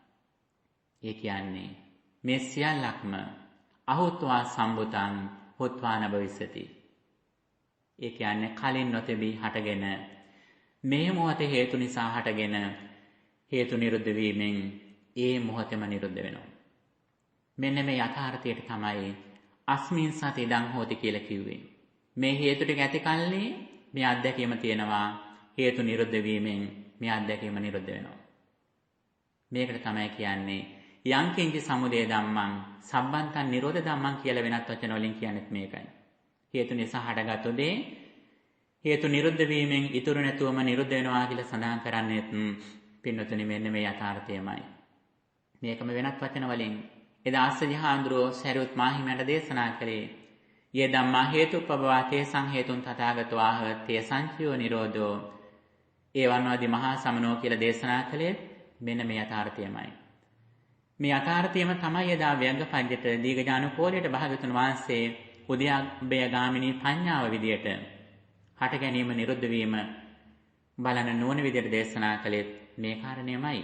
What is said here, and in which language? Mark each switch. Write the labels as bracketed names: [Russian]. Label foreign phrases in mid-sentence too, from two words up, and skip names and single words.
[Sinhala] ඒ කියන්නේ මේ සියල්ලක්ම [Pali] අහුත්වා සම්බුතං හොත්වා නබවිසති. [Sinhala] ඒ කියන්නේ කලින් නොතෙබී හටගෙන මේ මොහොතේ හේතු නිසා හටගෙන හේතු නිරුද්ධ වීමෙන් ඒ මොහොතේම නිරුද්ධ වෙනවා. මෙන්න මේ යථාර්ථයට තමයි [Pali] අස්මින් සති ඉදං හෝති [Sinhala] කියලා කිව්වේ. මේ හේතු ටික ඇති කල්ලි මේ අත්දැකීම තියෙනවා. හේතු නිරුද්ධ වීමෙන් මේ අත්දැකීම නිරුද්ධ වෙනවා. මේකට තමයි කියන්නේ [Pali] යංකින්ච සමුදය ධම්මං සම්බන්තං නිරෝධ ධම්මං [Sinhala] කියලා වෙනත් වචන වලින් කියන්නේත් මේකයි. හේතු නිසා හටගත්තු දේ හේතු නිරුද්ධ වීමෙන් ඉතුරු නැතුවම නිරුද්ධ වෙනවා කියලා සඳහන් කරන්නේත් පින්නතුනි මෙන්න මේ යථාර්ථයමයි. මේකම වෙනත් වචන වලින් එදා ආස්සජි හාමුදුරුවෝ සරියුත් මාහිමියන්ට දේශනා කළේ [Pali] යේ ධම්මා හේතුප්පවා තේසං හේතුන් තථාගතෝ ආහ තේ සංචයෝ නිරෝධෝ ඒවන්වාදී මහා සමනෝ [Sinhala] කියලා දේශනා කළේ මෙන්න මේ යථාර්ථයමයි. මේ යථාර්ථයම තමයි එදා ව්‍යංගපද්‍යයට දීඝජානුකෝලයට භාගතුන් වහන්සේ උද්‍යප්පය ගාමිනී පඤ්ඤාව විදියට හට ගැනීම නිරුද්ධ වීම බලන නුවණ විදියට දේශනා කළේ මේ කාරණේමයි.